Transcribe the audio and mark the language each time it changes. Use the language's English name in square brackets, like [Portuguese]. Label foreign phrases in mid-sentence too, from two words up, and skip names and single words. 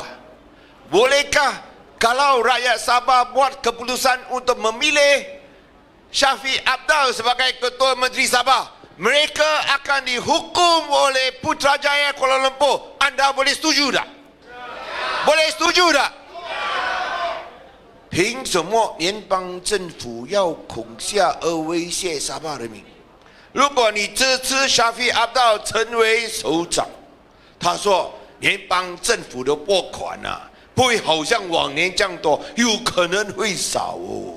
[Malay] Bolehkah kalau rakyat Sabah buat keputusan untuk memilih Shafie Apdal sebagai Ketua Menteri Sabah, mereka akan dihukum oleh Putrajaya Kuala Lumpur? Anda boleh setuju tak? Boleh setuju tak? [Chinese] 凭什么联邦政府要恐吓而威胁沙巴人民？如果你支持 Shafie Apdal 成为首长，他说联邦政府的拨款不会好像往年这样多，有可能会少哦。